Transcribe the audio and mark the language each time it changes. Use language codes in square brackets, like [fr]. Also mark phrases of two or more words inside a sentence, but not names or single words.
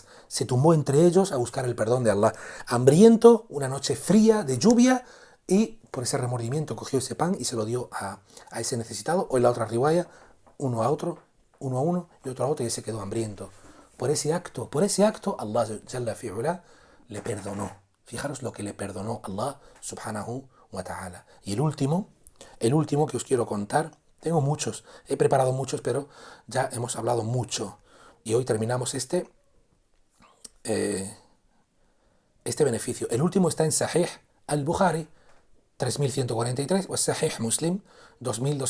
[es] Se tumbó entre ellos a buscar el perdón de Allah. Hambriento, una noche fría de lluvia, y por ese remordimiento cogió ese pan y se lo dio a ese necesitado, o en la otra riwaya, uno a uno y otro a otro, y se quedó hambriento. Por ese acto, [ar] الله جل في علاه [es] le perdonó. Fijaros lo que le perdonó [ar] الله سبحانه وتعالى. [es] Y el último que os quiero contar, tengo muchos, he preparado muchos, pero ya hemos hablado mucho. Y hoy terminamos este beneficio. El último está en Sahih al-Bukhari, 3143, o Sahih Muslim, 2245.